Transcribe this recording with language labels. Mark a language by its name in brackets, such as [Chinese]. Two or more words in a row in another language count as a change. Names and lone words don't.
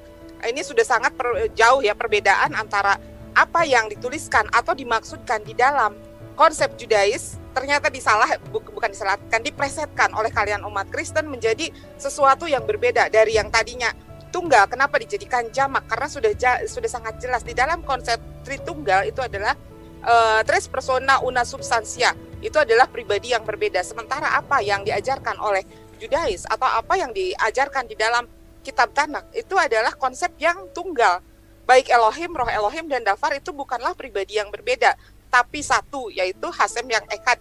[Indonesian] Ini sudah sangat jauh ya perbedaan antara apa yang dituliskan atau dimaksudkan di dalam konsep Judais ternyata bukan disalahkan, diplesetkan oleh kalian umat Kristen menjadi sesuatu yang berbeda dari yang tadinya tunggal. Kenapa dijadikan jamak? Karena sudah sangat jelas di dalam konsep Tritunggal itu adalah [Latin] tres persona una substansia. [Indonesian] Itu adalah pribadi yang berbeda. Sementara apa yang diajarkan oleh Judais atau apa yang diajarkan di dalam kitab Tanakh itu adalah konsep yang tunggal. Baik Elohim, Roh Elohim, dan Dafar itu bukanlah pribadi yang berbeda, tapi satu, yaitu Hasem yang ekad.